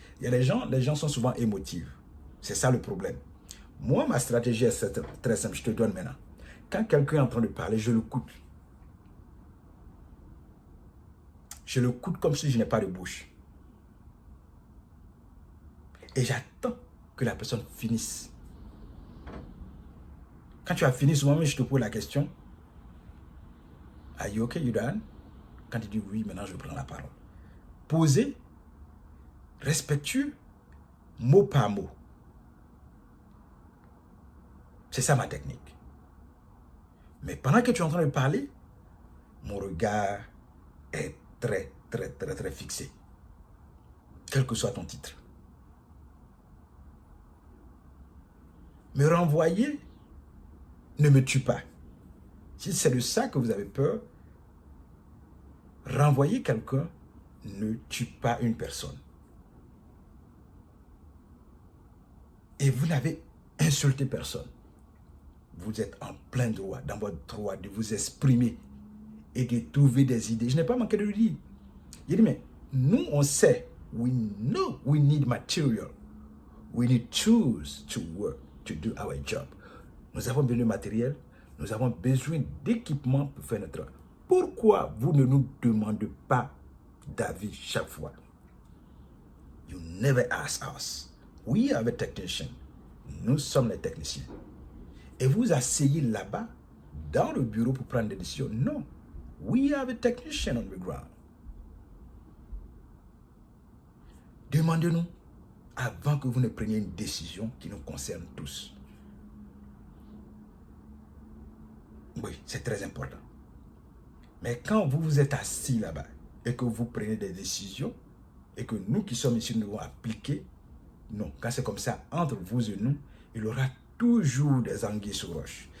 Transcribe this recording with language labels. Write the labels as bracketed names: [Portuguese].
[French] Il y a les gens sont souvent émotifs. C'est ça le problème. Moi, ma stratégie est très simple. Je te donne maintenant. Quand quelqu'un est en train de parler, je l'écoute. Je l'écoute comme si je n'ai pas de bouche. Et j'attends que la personne finisse. Quand tu as fini, souvent, je te pose la question, [English] are you okay, you done? [French] Quand tu dis oui, maintenant je prends la parole. Posé, respectueux, mot par mot. C'est ça ma technique. Mais pendant que tu es en train de parler, mon regard est très, très, très, très fixé. Quel que soit ton titre. Me renvoyer ne me tue pas. Si c'est de ça que vous avez peur, renvoyer quelqu'un ne tue pas une personne. Et vous n'avez insulté personne. Vous êtes en plein droit, dans votre droit de vous exprimer et de trouver des idées. Je n'ai pas manqué de le dire. Il dit, mais nous, on sait, [English] we know we need material. We need tools to work, to do our job. [French] Nous avons besoin de matériel, nous avons besoin d'équipement pour faire notre travail. Pourquoi vous ne nous demandez pas d'avis chaque fois? [English] You never ask us. We are the technician. [French] Nous sommes les techniciens. Et vous asseyez là-bas, dans le bureau pour prendre des décisions. Non. [English] We are the technician on the ground. [French] Demandez-nous avant que vous ne preniez une décision qui nous concerne tous. Oui, c'est très important. Mais quand vous vous êtes assis là-bas et que vous prenez des décisions et que nous qui sommes ici, nous devons appliquer, non, quand c'est comme ça, entre vous et nous, il y aura toujours des anguilles sous roche.